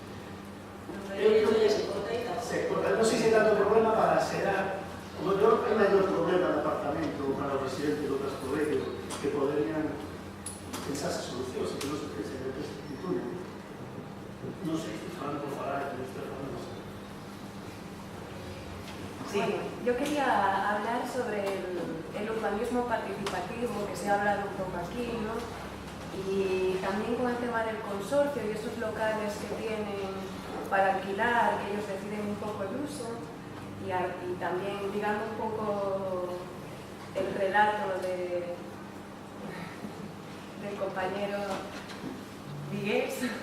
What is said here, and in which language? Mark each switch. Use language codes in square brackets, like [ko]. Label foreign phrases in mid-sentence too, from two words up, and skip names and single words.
[gl] Non sei se é tanto problema para xerar, o mellor é maior problema de apartamento para os residentes do Cascobello que poderían pensarse solucións e que non se pense en este túnel. Non sei, falando por falar, que usted falando. [es] Sí. Bueno, yo quería hablar sobre el urbanismo participativo, que se ha hablado un poco aquí, ¿no? Y también con el tema del consorcio y esos locales que tienen para alquilar, que ellos deciden un poco el uso, y también, digamos, un poco el relato del compañero Vigués.